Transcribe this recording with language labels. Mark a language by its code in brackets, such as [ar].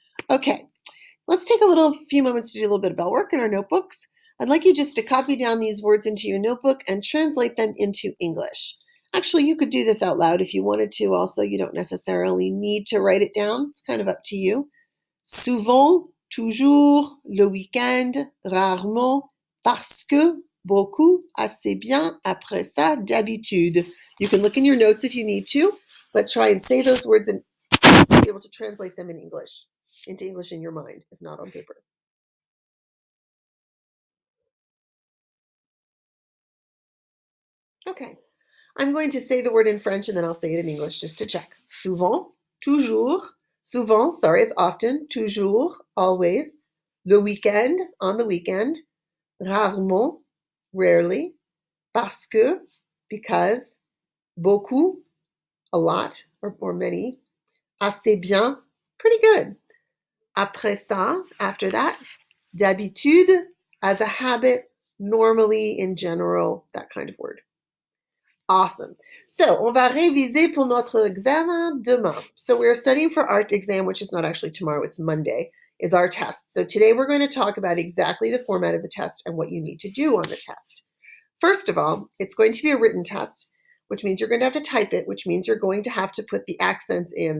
[en] Okay, let's take a few moments to do a little bit of bell work in our notebooks. I'd like you just to copy down these words into your notebook and translate them into English. Actually, you could do this out loud if you wanted to also. You don't necessarily need to write it down. It's kind of up to you. [fr] Souvent, toujours, le week-end, rarement, parce que, beaucoup, assez bien, après ça, d'habitude. [en] You can look in your notes if you need to, but try and say those words and be able to translate them into English in your mind, if not on paper. Okay, I'm going to say the word in French and then I'll say it in English just to check. Souvent, toujours, souvent, sorry, is often, toujours, always, le weekend, on the weekend, rarement, rarely, parce que, because, beaucoup, a lot or many, assez bien, pretty good. Après ça, after that, d'habitude, as a habit, normally, in general, that kind of word. Awesome. [fr] So, on va réviser pour notre examen demain. [en] So, we're studying for our exam, which is not actually tomorrow, it's Monday, is our test. So, today we're going to talk about exactly the format of the test and what you need to do on the test. First of all, it's going to be a written test, which means you're going to have to type it, which means you're going to have to put the accents in.